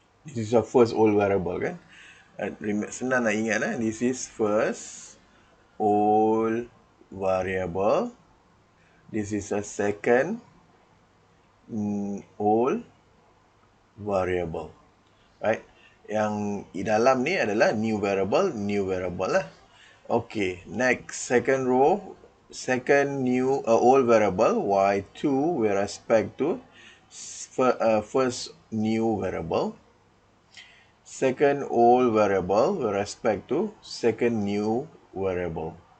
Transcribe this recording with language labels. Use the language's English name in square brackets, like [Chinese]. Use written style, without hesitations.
[English] This is our first old variable kan? [Malay] Senang nak ingat [English] this is first old variable. This is a second old variable. Right? [Malay] Yang di dalam ni adalah [English] new variable [Malay] lah. [English] Okay, next, second row, second new old variable y2 with respect to first new variable. Second old variable with respect to second new variable.